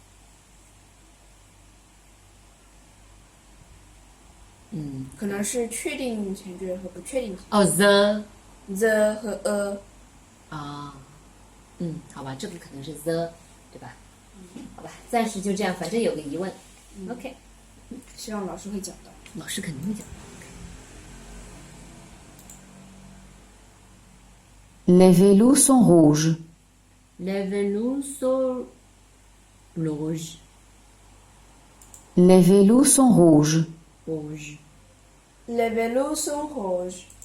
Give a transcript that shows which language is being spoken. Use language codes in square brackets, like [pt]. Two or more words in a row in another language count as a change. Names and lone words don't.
[zh] 可能是确定前缀和不确定前哦 the 缀 the 和 a。啊，好吧，这个可能是 the， 对吧？好吧，暂时就这样，反正有个疑问。OK，希望老师会讲到。老师肯定会讲。 [fr] Les vélos sont rouges. Les vélos sont rouges. Les vélos sont rouges. Rouge. Les vélos sont rouges.